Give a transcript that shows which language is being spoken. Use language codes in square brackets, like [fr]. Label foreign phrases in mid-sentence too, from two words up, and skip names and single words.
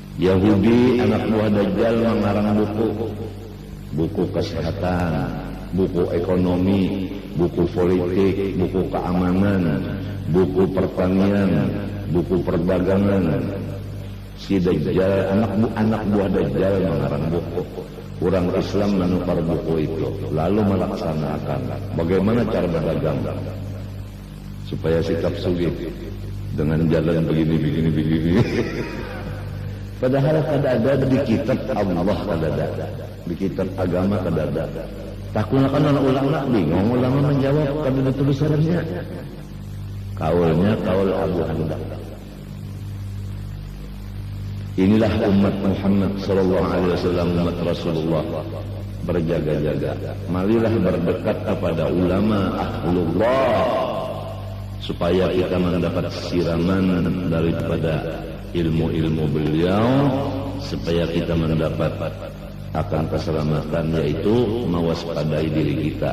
[id] Yahudi anak buah Dajjal mengarang buku kesehatan, buku ekonomi, buku politik, buku keamanan, buku pertanian, buku perdagangan. Si Dajjal anak buah Dajjal mengarang buku. Orang Islam menukar buku itu, lalu melaksanakan bagaimana cara berdagang supaya sikap sugih dengan jalan begini. [bjn] Padahal kada ada di kitab Allah, kada ada di kitab agama, kada ada. Takutnya kan anak ulama bingung, ulama menjawab kada ada tulisannya. [id] Kaulnya kaul Abu Hanbal. Inilah umat Muhammad [ar] صلى الله عليه وسلم, [id] umat Rasulullah, berjaga-jaga. Marilah berdekat kepada ulama ahlullah supaya kita mendapat siraman daripada ilmu-ilmu beliau, supaya kita mendapat akan keselamatan, yaitu mewaspadai diri kita.